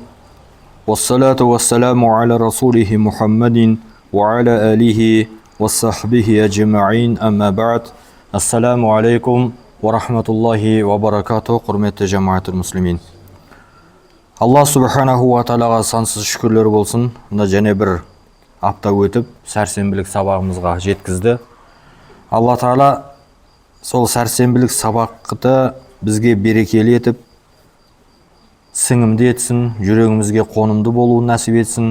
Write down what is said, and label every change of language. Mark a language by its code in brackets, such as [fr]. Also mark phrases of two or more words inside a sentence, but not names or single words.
[ar] والصلاة والسلام على رسوله محمد وعلى آله وصحبه أجمعين أما بعد. السلام عليكم ورحمة الله وبركاته. [uz] Hurmatli jamoatul muslimin. [ar] الله سبحانه وتعالى [kk] сансыз шүкірлер болсын. Мына және бір апта өтіп, сәрсенбілік сабағымызға жеткізді. Алла Тағала сол сәрсенбілік сабақты бізге берекелі етіп, сіңімді етсін, жүрегімізге қонымды болуын нәсіп етсін.